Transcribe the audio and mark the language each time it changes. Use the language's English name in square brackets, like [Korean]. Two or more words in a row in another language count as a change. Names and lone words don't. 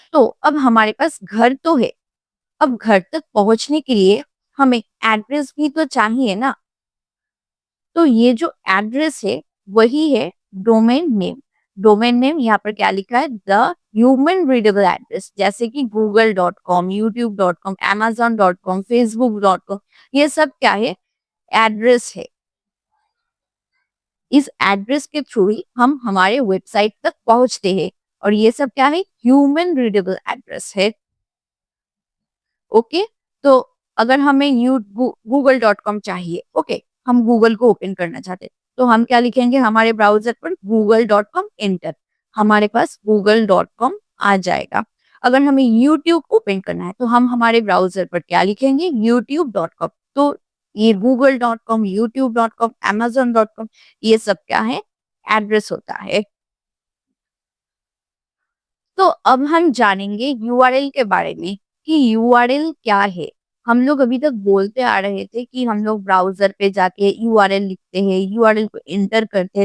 [Hindi] तो अब हमारे पास घर तो है, अब घर तक पहुंचने के लिए हमें एड्रेस भी तो चाहिए ना। तो ये जो एड्रेस है वही है [English] domain name. domain name [Hindi] यहाँ पर क्या लिखा है, [English] the human readable address, [Hindi] जैसे कि google.com, youtube.com, amazon.com, facebook.com, ये सब क्या है, एड्रेस है। इस एड्रेस के थ्रू ही हम हमारे वेबसाइट तक पहुंचते हैं, और ये सब क्या है, [English] human readable address [Hindi] है। ओके, तो अगर हमें google.com चाहिए, ओके, हम गूगल को ओपन करना चाहते हैं, तो हम क्या लिखेंगे, हमारे ब्राउजर पर google.com एंटर, हमारे पास google.com आ जाएगा। अगर हमें YouTube ओपन करना है तो हम हमारे ब्राउजर पर क्या लिखेंगे, youtube.com। तो ये google.com, youtube.com, amazon.com, ये सब क्या है, एड्रेस होता है। तो अब हम जानेंगे यूआरएल के बारे में कि यूआरएल क्या है। हम लोग अभी तक बोलते आ रहे थे कि हम लोग ब्राउजर पे जाके यूआरएल लिखते हैं, यूआरएल को एंटर करते हैं।